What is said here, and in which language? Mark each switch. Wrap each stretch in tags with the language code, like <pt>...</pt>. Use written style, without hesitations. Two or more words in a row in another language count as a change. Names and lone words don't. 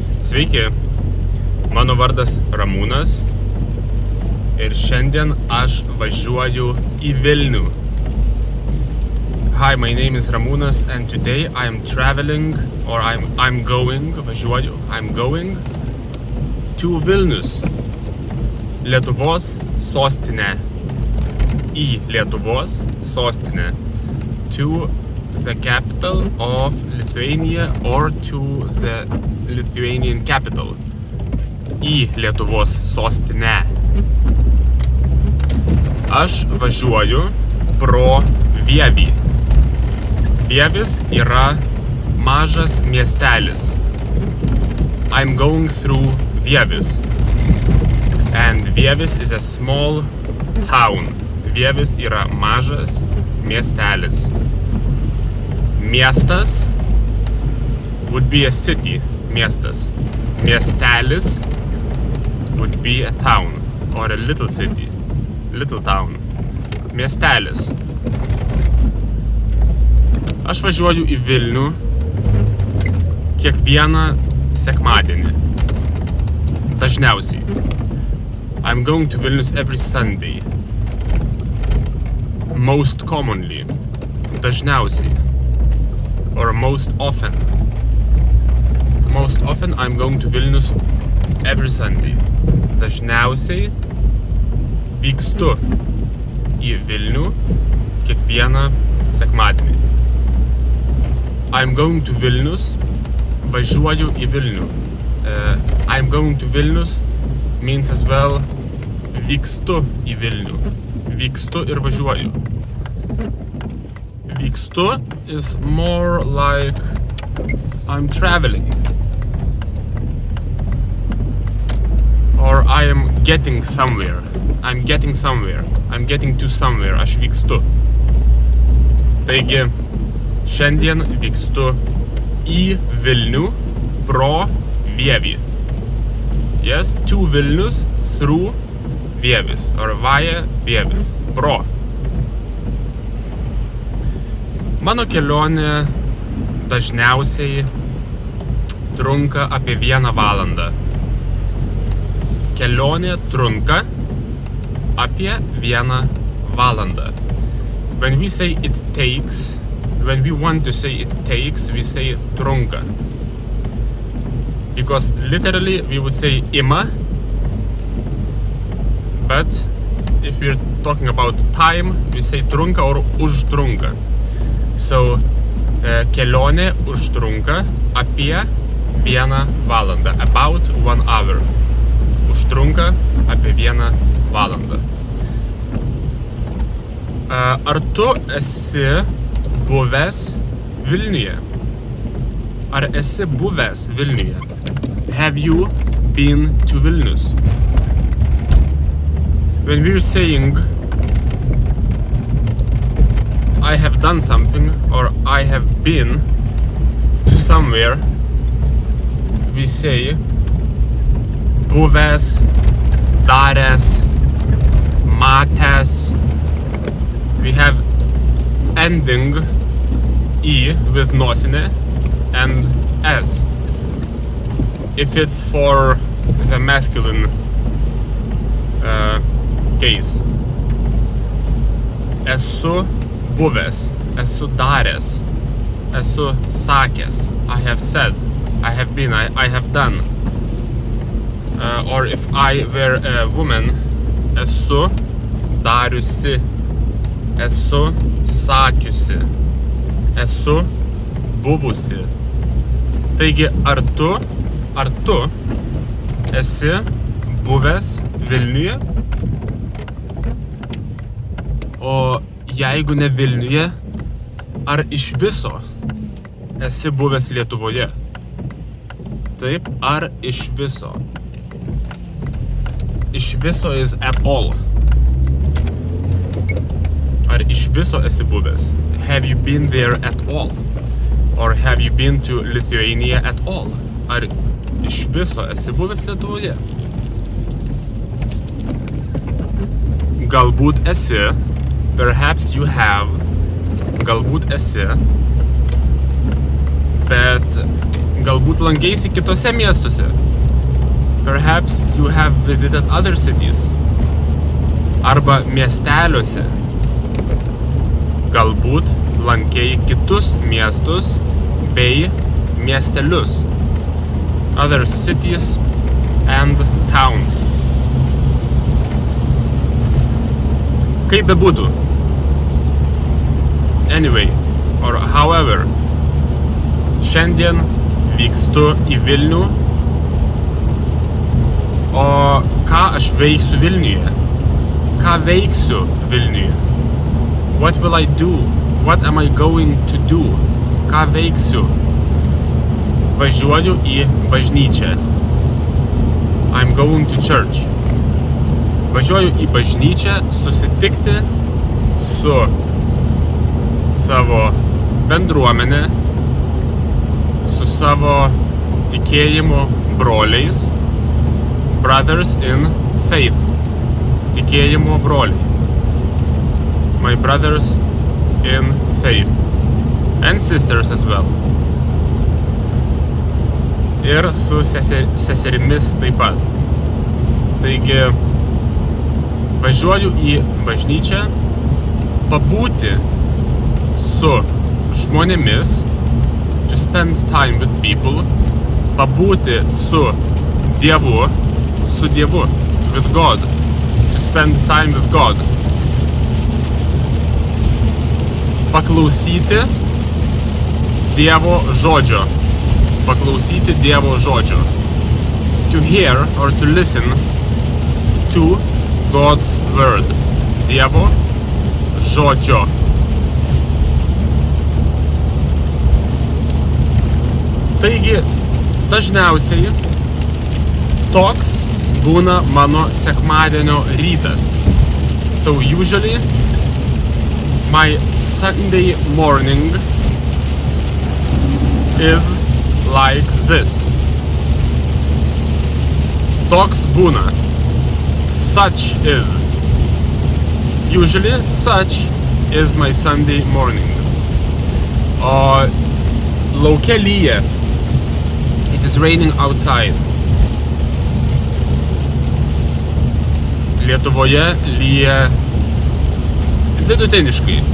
<lt>Sveiki, mano vardas Ramūnas ir šiandien aš važiuoju į Vilnių.</lt> <en>Hi, my name is Ramūnas and today I am traveling, or I'm going to Vilnius,</en> <lt>Lietuvos sostinę. Į Lietuvos sostinę.</lt> <en>To the capital of Lithuania or to the Lithuanian capital.</en> <lt>Į Lietuvos sostinę. Aš važiuoju pro Vievį. Vievis yra mažas miestelis.</lt> <en>I'm going through Vievis. And Vievis is a small town.</en> <lt>Vievis yra mažas miestelis.</lt> <en>Miestas would be a city.</en> <lt>Miestas.</lt> <en>Miestelis would be a town or a little city. Little town.</en> <lt>Miestelis. Aš važiuoju į Vilnių kiekvieną sekmadienį. Dažniausiai.</lt> <en>I'm going to Vilnius every Sunday. Most commonly. Dažniausiai. Or most often. Most often I'm going to Vilnius every Sunday.</en> <lt>Dažniausiai vykstu į Vilnių kiekvieną sekmadienį.</lt> <en>I'm going to Vilnius.</en> <lt>Važiuoju į Vilnių.</lt> <en>I'm going to Vilnius means as well</en> <lt>vykstu į Vilnių. Vykstu ir važiuoju.</lt> <en>Vykstu is more like I'm traveling. Or I am getting somewhere. I'm getting somewhere. I'm getting to somewhere.</en> <lt>Aš vykstu. Taigi, šiandien vykstu į Vilnių pro Vievį.</lt> <en>Yes, to Vilnius through Vievis. Or via Vievis. Pro.</en> <lt>Mano kelionė dažniausiai trunka apie 1 valandą. Kelionė trunka apie 1 valandą.</lt> <en>When we say it takes, when we want to say it takes, we say trunka. Because literally we would say ima, but if we're talking about time, we say trunka or užtrunka. So,</en> <lt>kelionė užtrunka apie 1 valandą.</lt> <en>About 1 hour.</en> <lt>Užtrunka apie 1 valandą. Ar tu esi buvęs Vilniuje? Ar esi buvęs Vilniuje?</lt> <en>Have you been to Vilnius? When we're saying I have done something or I have been to somewhere, we say</en> <lt>buvęs, daręs, matęs.</lt> <en>We have ending e with nosinė and s. If it's for the masculine case.</en> <lt>Esu buvęs, esu daręs, esu sakęs.</lt> <en>I have said, I have been, I have done. Or if I were a woman,</en> <lt>esu dariusi, esu sakiusi, esu buvusi. Taigi, ar tu esi buvęs Vilniuje? O jeigu ne Vilniuje, ar iš viso esi buvęs Lietuvoje? Taip, ar iš viso? Iš viso</lt> <en>is at all.</en> <lt>Ar iš viso esi buvęs?</lt> <en>Have you been there at all? Or have you been to Lithuania at all?</en> <lt>Ar iš viso esi buvęs Lietuvoje? Galbūt esi.</lt> <en>Perhaps you have.</en> <lt>Galbūt esi. Bet Galbūt lankėsi kitose miestuose.</lt> <en>Perhaps you have visited other cities.</en> <lt>Arba miesteliuose. Galbūt lankei kitus miestus bei miestelius.</lt> <en>Other cities and towns.</en> <lt>Kaip bebūtų.</lt> <en>Anyway, or however,</en> <lt>šiandien vykstu į Vilnių. O ką aš veiksiu Vilniuje? Ką veiksiu Vilniuje?</lt> <en>What will I do? What am I going to do?</en> <lt>Ką veiksiu? Važiuoju į bažnyčią.</lt> <en>I'm going to church.</en> <lt>Važiuoju į bažnyčią susitikti su savo bendruomenė, su savo tikėjimo broliais,</lt> <en>brothers in faith,</en> <lt>tikėjimo broliai,</lt> <en>my brothers in faith, and sisters as well,</en> <lt>ir su seserimis taip pat. Taigi, važiuoju į bažnyčią, pabūti su žmonėmis,</lt> <en>to spend time with people,</en> <lt>pabūti su Dievu,</lt> <en>with God, to spend time with God.</en> <lt>Paklausyti Dievo žodžio,</lt> <en>to hear or to listen to God's word,</en> <lt>Dievo žodžio. Taigi, dažniausiai toks būna mano sekmadienio rytas.</lt> <en>So usually, my Sunday morning is like this.</en> <lt>Toks būna.</lt> <en>Such is. Usually, such is my Sunday morning.</en> <lt>O lauke lyja.</lt> <en>It is raining outside.</en> <lt>Lietuvoje lyja vidutiniškai.</lt>